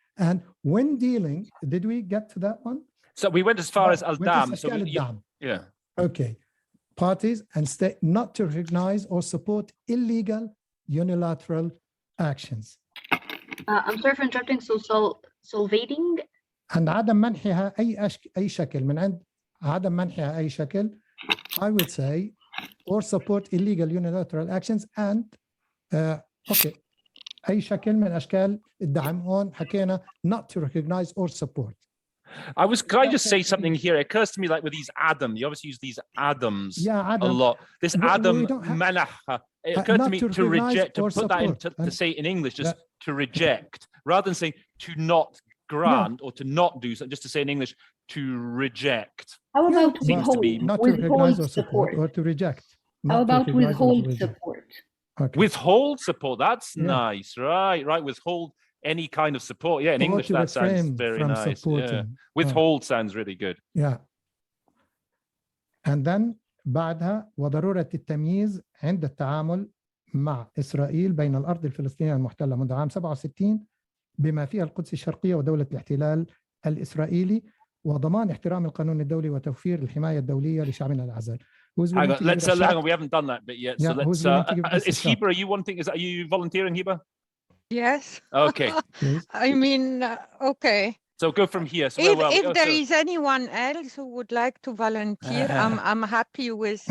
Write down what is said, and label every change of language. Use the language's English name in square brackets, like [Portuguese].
[English] And when dealing, did we get to that one? So we went as far as Al-Dam. So yeah. Okay. Parties and state not to recognize or support illegal unilateral actions. I'm sorry for interrupting. So solvating. [Arabic] عند عدم منحها أي شكل من عند عدم منحها أي شكل, [English] I would say, or support illegal unilateral actions and okay, [Arabic] أي شكل من أشكال الدعم. هون حكينا [English] not to recognize or support. Could I just say something here? It occurs to me like with these Adam, you obviously use these Adams a lot. This Adam Manaha, it occurred to me to reject, to put that in, to say it in English, just to reject, rather than saying to not grant or to not do something, just to say in English, to reject. How about withhold? Not to recognize or support, or to reject. How about withhold support? Okay. Withhold support, that's nice, right? Withhold any kind of support. Yeah, in English that sounds very nice. Yeah. Withhold sounds really good. Yeah. And then [Arabic] بعدها وضرورة التمييز عند التعامل مع إسرائيل بين الأرض الفلسطينية المحتلة منذ عام 67 بما فيها القدس الشرقية ودولة الاحتلال الإسرائيلي وضمان احترام القانون الدولي وتوفير الحماية الدولية لشعبنا الأعزل. [English] Hang on, we haven't done that bit yet. So let's. Is Hiba? Are you wanting? Are you volunteering, Hiba? Yes. Okay. I mean, okay. So go from here. So if there is anyone else who would like to volunteer, I'm happy with.